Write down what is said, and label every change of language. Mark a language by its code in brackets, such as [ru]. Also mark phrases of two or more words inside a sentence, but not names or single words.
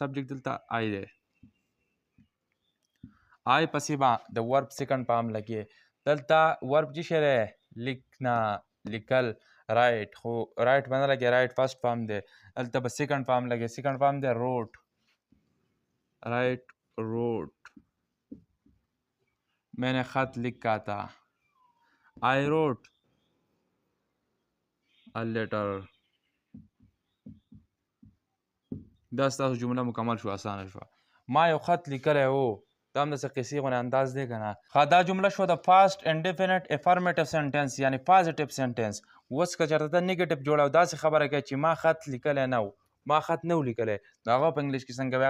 [ps] سبجیکټ دلته آی دی، آی پسې به د [en] verb second form [ps] لګئ. دلته ورب چې شی دی، لیکنا، لیکل، رایټ، خو رایټ به نه لګئ، [en] write first form [ps] دی. دلته به [en] second form [ps] لګئ. [en] second form [ps] دی [en] wrote, write, wrote. [ur] میں نے خط لکھا تھا، [en] I wrote a letter. [ps] دا ستاسو جمله مکمل شو، اسانه شوه. ما یو خط لیکلی و، دا هم داسې قصې غوندې انداز دی که نه. دا جمله شوه د [en] past indefinite affirmative sentence, [ps] یعنې [en] positive sentence. [ps] اوس که چېرته ته نیګیټیو جوړه او داسې خبره کوې چې ما خط لیکلی نه و، ما خط نه و لیکلی، نو هغه په انګلیش کې څنګه وي؟